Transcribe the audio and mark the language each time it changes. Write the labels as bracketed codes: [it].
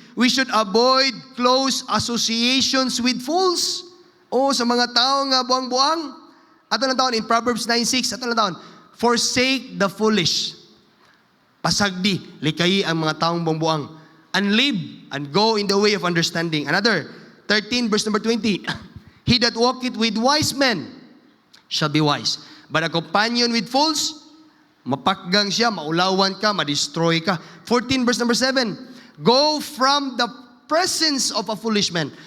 [en] We should avoid close associations with fools. [ceb] Sa mga tao nga buang-buang. Ato lang taon, in Proverbs 9:6, ato lang taon, [en] forsake the foolish. [ceb] Pasagdi, likayi ang mga taong buang-buang. [en] And live and go in the way of understanding. Another, 13 verse number 20. He that walketh with wise men shall be wise. But a companion with fools, [ceb] mapakgang siya, maulawan ka, madestroy ka. [en] 14 verse number 7. Go from the presence of a foolish man.